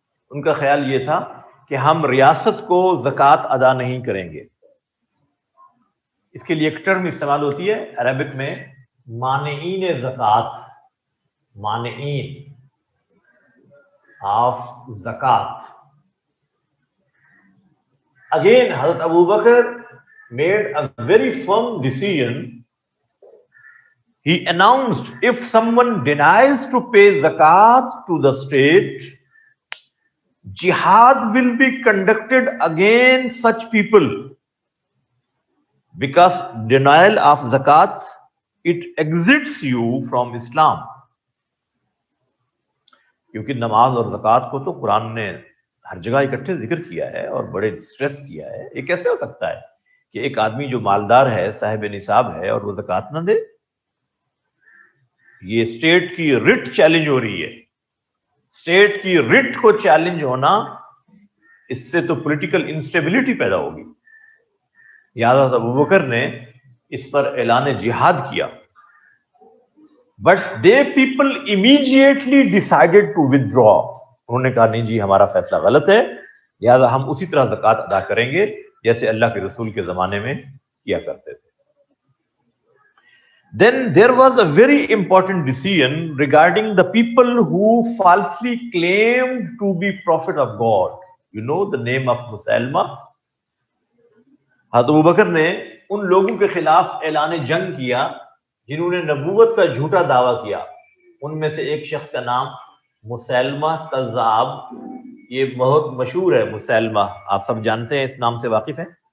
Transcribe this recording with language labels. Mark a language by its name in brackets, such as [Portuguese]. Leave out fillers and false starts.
[Urdu] ان کا خیال یہ تھا کہ ہم ریاست کو زکوٰۃ ادا نہیں کریں گے. اس کے لیے ایک ٹرم استعمال ہوتی ہے عربک میں, مانعین زکوٰۃ, مانعین آف زکات. [English] Again, Hazrat Abu Bakr made a very firm decision. He announced, if someone denies to pay zakat to the state, jihad will be conducted against such people, because denial of zakat, it exits you from Islam. [Urdu] کیونکہ نماز اور زکوٰۃ کو تو قرآن نے ہر جگہ اکٹھے ذکر کیا ہے اور بڑے سٹریس کیا ہے. یہ کیسے ہو سکتا ہے کہ ایک آدمی جو مالدار ہے, صاحب نصاب ہے, اور وہ زکوٰۃ نہ دے؟ یہ اسٹیٹ کی رٹ چیلنج ہو رہی ہے. اسٹیٹ کی رٹ کو چیلنج ہونا, اس سے تو پولیٹیکل انسٹیبلٹی پیدا ہوگی. لہٰذا ابو بکر نے اس پر اعلان جہاد کیا. [English] But they people immediately decided to withdraw. [Urdu] انہوں نے کہا نہیں جی ہمارا فیصلہ غلط ہے, لہذا ہم اسی طرح زکوٰۃ ادا کریں گے جیسے اللہ کے رسول کے زمانے میں کیا کرتے تھے. [English] Then there was a very important decision regarding the people who falsely claimed to be prophet of God. You know the name of مسیلمہ. [Urdu] حضرت ابو بکر نے ان لوگوں کے خلاف اعلان جنگ کیا جنہوں نے نبوت کا جھوٹا دعویٰ کیا. ان میں سے ایک شخص کا نام مسیلمہ کذاب, یہ بہت مشہور ہے مسیلمہ, آپ سب جانتے ہیں, اس نام سے واقف ہیں.